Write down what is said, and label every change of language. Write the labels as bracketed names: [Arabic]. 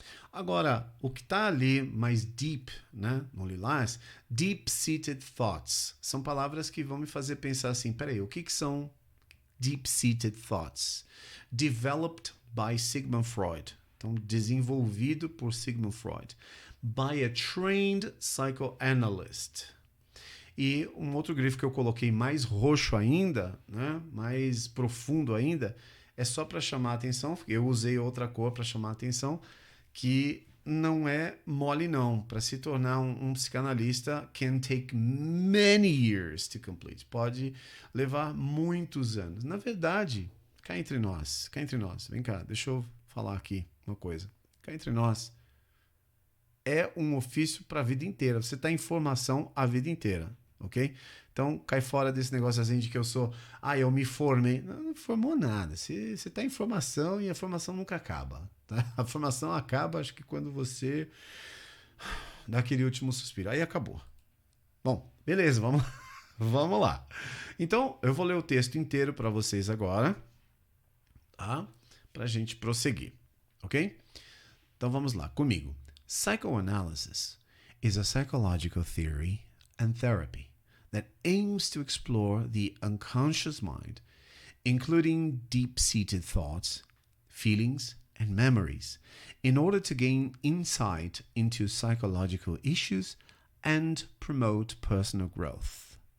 [Portuguese] Agora, o que está ali mais deep, né, no Lilás, deep-seated thoughts, são palavras que vão me fazer pensar assim, peraí, o que são deep-seated thoughts? [English] Developed by Sigmund Freud. [Portuguese] Então, desenvolvido por Sigmund Freud. [English] By a trained psychoanalyst. [Portuguese] E um outro grifo que eu coloquei mais roxo ainda, né, mais profundo ainda, é só para chamar a atenção. Eu usei outra cor para chamar a atenção, que não é mole não. Para se tornar um psicanalista, [English] can take many years to complete. [Portuguese] Pode levar muitos anos. Na verdade, cá entre nós, vem cá, deixa eu falar aqui uma coisa. Cá entre nós, é um ofício para a vida inteira. Você está em formação a vida inteira, ok? Então, cai fora desse negócio assim de que eu me formei. Não formou nada. Você está em formação e a formação nunca acaba. Tá? A formação acaba, acho que quando você dá aquele último suspiro. Aí acabou. Bom, beleza, vamos lá. Então, eu vou ler o texto inteiro para vocês agora, tá? Para a gente prosseguir, ok? Então, vamos lá, comigo. [English] Psychoanalysis is a psychological theory and therapy that aims to explore the unconscious mind, including deep-seated thoughts, feelings, and memories, in order to gain insight into psychological issues and promote personal growth.